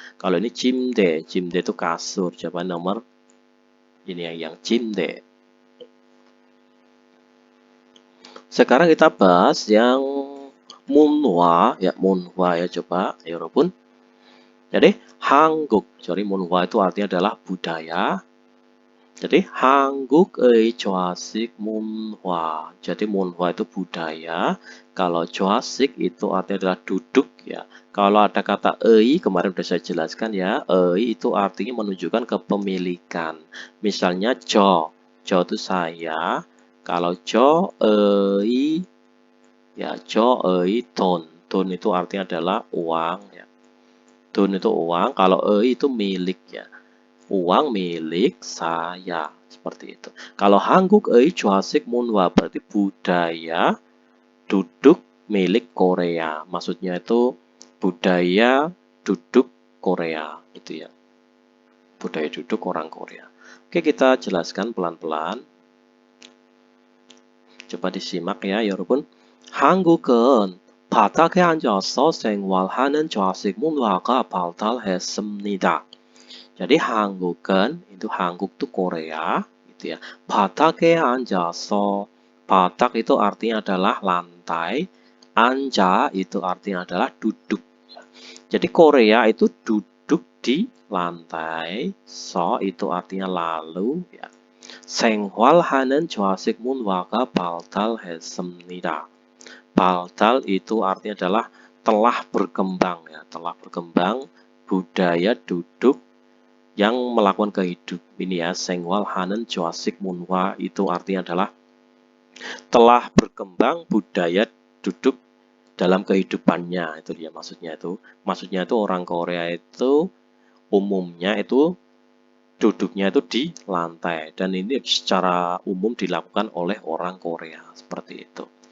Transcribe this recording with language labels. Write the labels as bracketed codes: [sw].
[id] Kalau ini 침대 itu kasur. Jawaban nomor ini yang 침대. Sekarang kita bahas yang 문화 ya, 문화 ya, coba ya 여러분. Jadi 한국, jadi 문화 itu artinya adalah budaya. [ko] Jadi 한국의 좌식 문화. [id] Jadi 문화 itu budaya. Kalau 좌식 itu artinya adalah duduk ya. Kalau ada kata ei, kemarin sudah saya jelaskan ya. Ei itu artinya menunjukkan kepemilikan. Misalnya 저 itu saya. Kalau 저 ei ya, 저 ei 돈. 돈 itu artinya adalah uang ya. 돈 itu uang. Kalau ei itu milik ya. Uang milik saya, seperti itu. Kalau 한국의 좌식 문화 berarti budaya duduk milik Korea. Maksudnya itu budaya duduk Korea, itu ya. Budaya duduk orang Korea. Oke, kita jelaskan pelan-pelan. Coba disimak ya, 여러분. [ko] 한국은 바닥에 앉아서 생활하는 좌식 문화가 발달했습니다. [id] Jadi 한국은 itu 한국 itu Korea gitu ya. 바닥에 앉아서, badak itu artinya adalah lantai, anja itu artinya adalah duduk. Jadi Korea itu duduk di lantai, so itu artinya lalu ya. [ko] 생활하는 좌식 문화가 발달했습니다. [id] 발달 itu artinya adalah telah berkembang ya, telah berkembang budaya duduk yang melakukan kehidup ini ya. 생활하는 좌식 문화 itu artinya adalah telah berkembang budaya duduk dalam kehidupannya, itu dia maksudnya itu orang Korea itu umumnya itu duduknya itu di lantai, dan ini secara umum dilakukan oleh orang Korea seperti itu.